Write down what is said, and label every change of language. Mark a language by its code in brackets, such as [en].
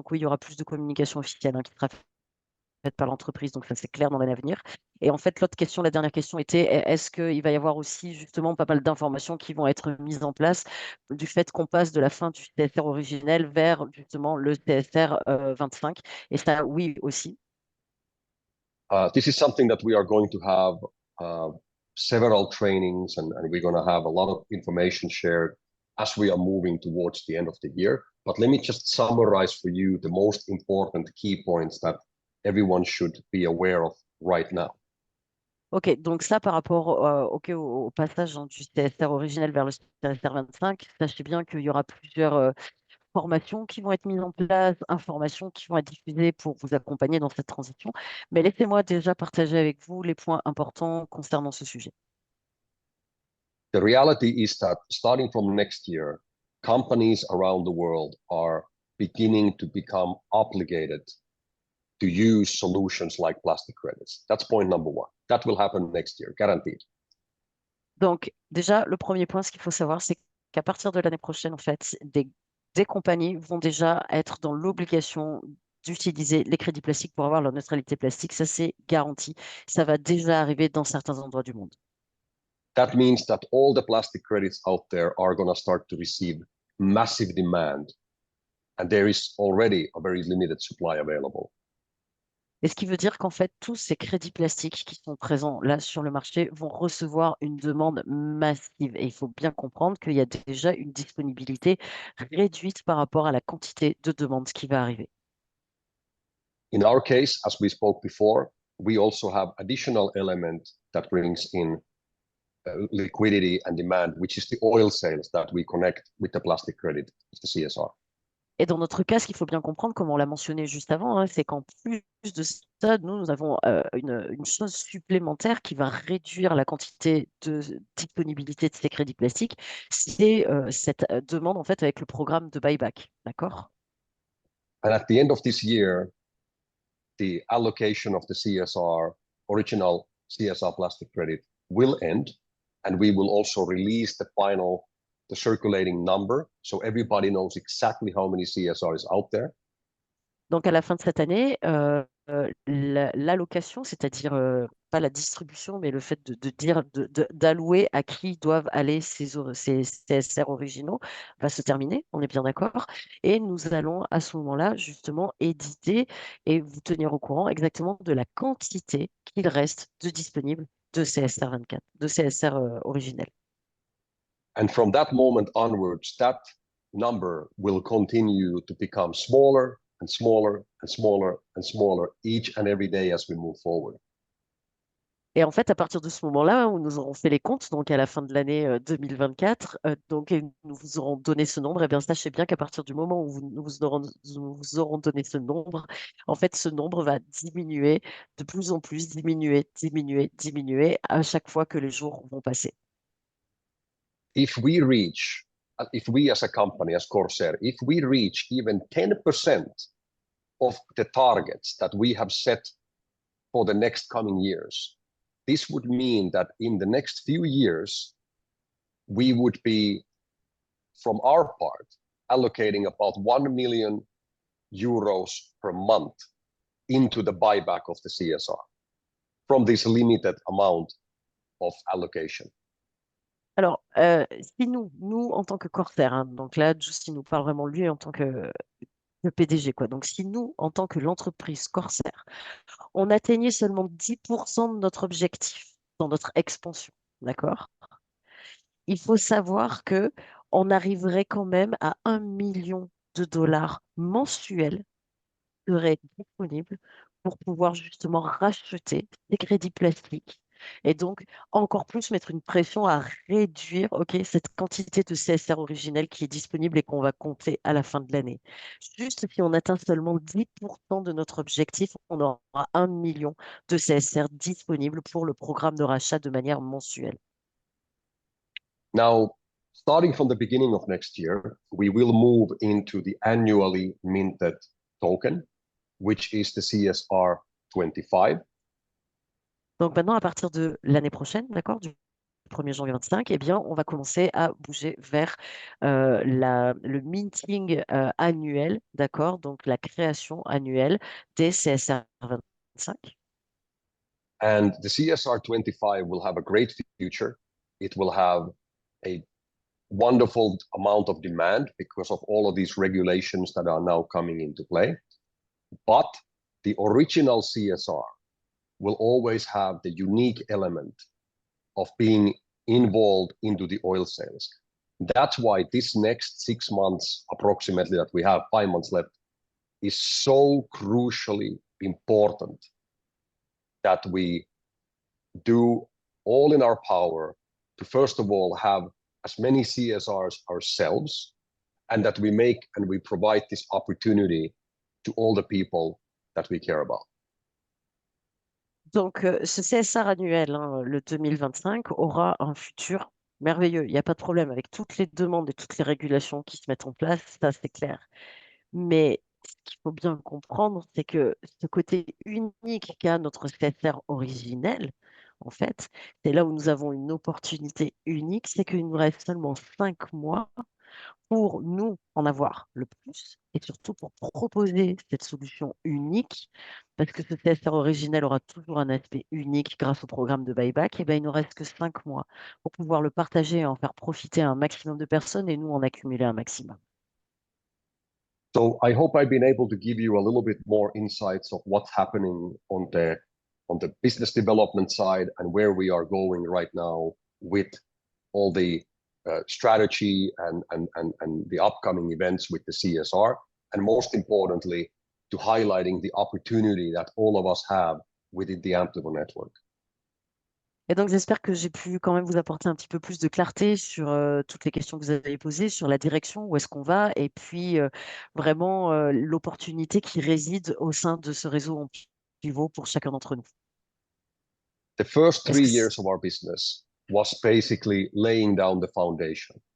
[fr] Donc, oui, il y aura plus de communication officielle qui sera faite par l'entreprise. Donc, ça, c'est clair dans l'année à venir. Et en fait, l'autre question, la dernière question était, est-ce qu'il va y avoir aussi justement pas mal d'informations qui vont être mises en place du fait qu'on passe de la fin du CSR originel vers justement le CSR 25? Et ça, oui, aussi. [en] This is something that we are going to have several trainings and we're going to have a lot of information shared as we are moving towards the end of the year. But let me just summarize for you the most important key points that everyone should be aware of right now. [fr] Ok, donc ça par rapport au passage du CSR originel vers le CSR 25, sachez bien qu'il y aura plusieurs formations qui vont être mises en place, informations qui vont être diffusées pour vous accompagner dans cette transition. Mais laissez-moi déjà partager avec vous les points importants concernant ce sujet. [en] The reality is that starting from next year, companies around the world are beginning to become obligated to use solutions like plastic credits. That's point number one. That will happen next year, guaranteed. [fr] Donc, déjà, le premier point, ce qu'il faut savoir, c'est qu'à partir de l'année prochaine, en fait, des compagnies vont déjà être dans l'obligation d'utiliser les crédits plastiques pour avoir leur neutralité plastique. Ça, c'est garanti. Ça va déjà arriver dans certains endroits du monde. [en] That means that all the plastic credits out there are going to start to receive massive demand, and there is already a very limited supply available. [fr] Et ce qui veut dire qu'en fait, tous ces crédits plastiques qui sont présents là sur le marché vont recevoir une demande massive. Et il faut bien comprendre qu'il y a déjà une disponibilité réduite par rapport à la quantité de demandes qui va arriver. [en] In our case, as we spoke before, we also have additional element that brings in liquidity and demand, which is the oil sales that we connect with the plastic credit, the CSR. [fr] Et dans notre cas, ce qu'il faut bien comprendre, comme on l'a mentionné juste avant, hein, c'est qu'en plus de ça, nous avons une chose supplémentaire qui va réduire la quantité de disponibilité de ces crédits plastiques, c'est cette demande en fait avec le programme de buyback, d'accord? [en] And at the end of this year, the allocation of the CSR, original CSR plastic credit, will end, and we will also release the circulating number, so everybody knows exactly how many CSR is out there. [fr] Donc à la fin de cette année, l'allocation, c'est-à-dire pas la distribution, mais le fait de dire d'allouer à qui doivent aller ces CSR originaux va se terminer, on est bien d'accord. Et nous allons à ce moment-là justement éditer et vous tenir au courant exactement de la quantité qu'il reste de disponible de CSR 24, de CSR originel. [en] And from that moment onwards, that number will continue to become smaller and smaller and smaller and smaller each and every day as we move forward. [fr] Et en fait, à partir de ce moment-là, où nous aurons fait les comptes, donc à la fin de l'année 2024, donc et nous vous aurons donné ce nombre, et bien sachez bien qu'à partir du moment où nous vous aurons donné ce nombre, en fait, ce nombre va diminuer de plus en plus, diminuer à chaque fois que les jours vont passer. [en] If we as a company, as Corsair, if we reach even 10% of the targets that we have set for the next coming years, this would mean that in the next few years, we would be, from our part, allocating about 1 million euros per month into the buyback of the CSR from this limited amount of allocation. [fr] Alors, si nous en tant que Corsair, hein, donc là, Justin nous parle vraiment lui en tant que le PDG, quoi. Donc, si nous, en tant que l'entreprise Corsair, on atteignait seulement 10% de notre objectif dans notre expansion, d'accord? Il faut savoir que on arriverait quand même à 1 million de dollars mensuels qui seraient disponibles pour pouvoir justement racheter des crédits plastiques et donc encore plus mettre une pression à réduire cette quantité de CSR originel qui est disponible et qu'on va compter à la fin de l'année. Juste si on atteint seulement 10% de notre objectif, on aura 1 million de CSR disponibles pour le programme de rachat de manière mensuelle. [en] Now, starting from the beginning of next year, we will move into the annually minted token, which is the CSR 25. [fr] Donc maintenant, à partir de l'année prochaine, d'accord, du 1er janvier 25, eh bien, on va commencer à bouger vers le minting annuel, d'accord, donc la création annuelle des CSR 25. [en] And the CSR 25 will have a great future. It will have a wonderful amount of demand because of all of these regulations that are now coming into play. But the original CSR will always have the unique element of being involved into the oil sales. That's why this next 6 months, approximately, that we have 5 months left, is so crucially important that we do all in our power to, first of all, have as many CSRs ourselves and that we make and we provide this opportunity to all the people that we care about. [fr] Donc, ce CSR annuel, hein, le 2025, aura un futur merveilleux. Il n'y a pas de problème avec toutes les demandes et toutes les régulations qui se mettent en place, ça c'est clair. Mais ce qu'il faut bien comprendre, c'est que ce côté unique qu'a notre CSR originel, en fait, c'est là où nous avons une opportunité unique, c'est qu'il nous reste seulement 5 mois pour nous en avoir le plus et surtout pour proposer cette solution unique, parce que ce CSR originel aura toujours un aspect unique grâce au programme de buyback, et ben, il ne reste que 5 mois pour pouvoir le partager et en faire profiter un maximum de personnes et nous en accumuler un maximum. [en] So I hope I've been able to give you a little bit more insights of what's happening on the business development side and where we are going right now with all the strategy and the upcoming events with the CSR, and most importantly, to highlighting the opportunity that all of us have within the Amplivo network. [fr] Et donc, j'espère que j'ai pu quand même vous apporter un petit peu plus de clarté sur toutes les questions que vous avez posées, sur la direction, où est-ce qu'on va, et puis vraiment l'opportunité qui réside au sein de ce réseau en pivot pour chacun d'entre nous. [en] The first [fr] Est-ce [en] 3 [fr] que [en] years of our business was basically laying down the foundation.